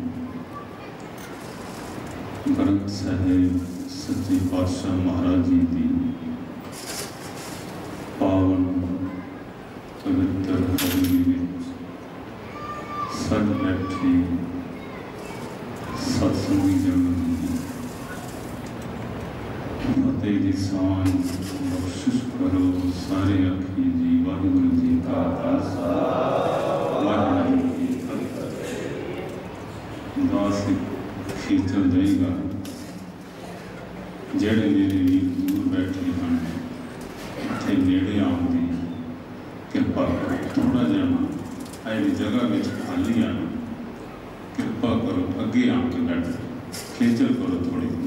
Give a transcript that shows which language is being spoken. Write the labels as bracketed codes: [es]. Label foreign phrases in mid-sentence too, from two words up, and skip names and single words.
[pa] ਗ੍ਰੰਥ ਸਾਹਿਬ ਸੱਚੇ ਪਾਤਸ਼ਾਹ ਮਹਾਰਾਜ ਜੀ ਕੀ ਪਾਵਨ ਪਵਿੱਤਰ ਹਵੇਲੀ ਵਿੱਚ ਸਜ ਬੈਠੇ ਸਤਸੰਗੀ ਜਗਤ ਕੀ ਫ਼ਤਹਿ ਦੀ ਸਾਂਝ ਬਖ਼ਸ਼ਿਸ਼ ਕਰੋ ਸਾਰੇ ਆਖੀ ਜੀ ਵਾਹਿਗੁਰੂ ਜੀ ਕਾ ਖ਼ਾਲਸਾ ਵਾਹਿਗੁਰੂ ਜੀ ਕੀ ਫ਼ਤਹਿ ਦਾਸ ਖੀਂਚਲ ਜਾਏਗਾ ਜਿਹੜੇ ਮੇਰੇ ਵੀਰ ਦੂਰ ਬੈਠੇ ਹੈਂ ਇਤਨੇ ਨੇੜੇ ਆਨੇ ਕੀ ਕਿਰਪਾ ਕਰੋ ਥੋੜ੍ਹਾ ਜਾਨਾ ਐਸੀ ਜਗ੍ਹਾ ਮੇਂ ਖ਼ਾਲੀ ਆਨਾ ਕਿਰਪਾ ਕਰੋ ਅੱਗੇ ਆ ਕੇ ਬੈਠ ਖੇਚਲ ਕਰੋ ਥੋੜ੍ਹੀ